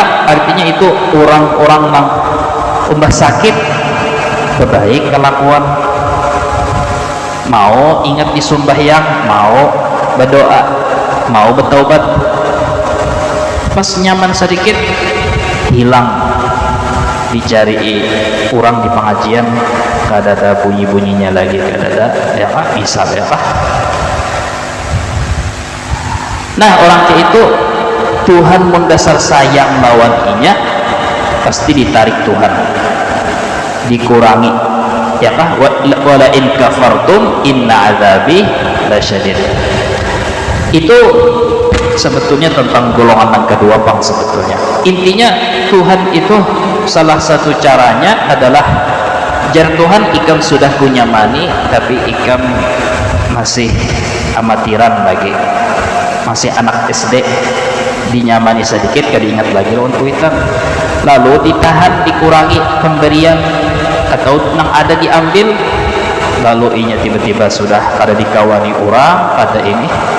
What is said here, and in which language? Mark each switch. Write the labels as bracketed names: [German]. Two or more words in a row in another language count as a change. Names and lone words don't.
[Banjar] Artinya itu orang-orang yang umbah sakit berbaik kelakuan, mau ingat di sembahyang, mau berdoa, mau bertaubat, pas nyaman sedikit hilang, dicari orang di pengajian kada ada bunyi-bunyinya lagi, kada ada, ya kah? Bisa ya kah? Nah, orang kayak itu Tuhan mendasar sayang lawan inya, pasti ditarik Tuhan, dikurangi, ya kah? [Arabic] Wala in kafartum inna azabi lasyadid. [Banjar] Itu sebetulnya tentang golongan yang kedua bang. Sebetulnya intinya Tuhan itu salah satu caranya adalah jar Tuhan ikam sudah punya mani tapi ikam masih amatiran lagi, masih anak SD, dinyamani sedikit kada ingat lagi lawan kuitan, lalu ditahan, dikurangi pemberian atau nang ada diambil, lalu inya tiba-tiba sudah kada dikawani orang, kada ini.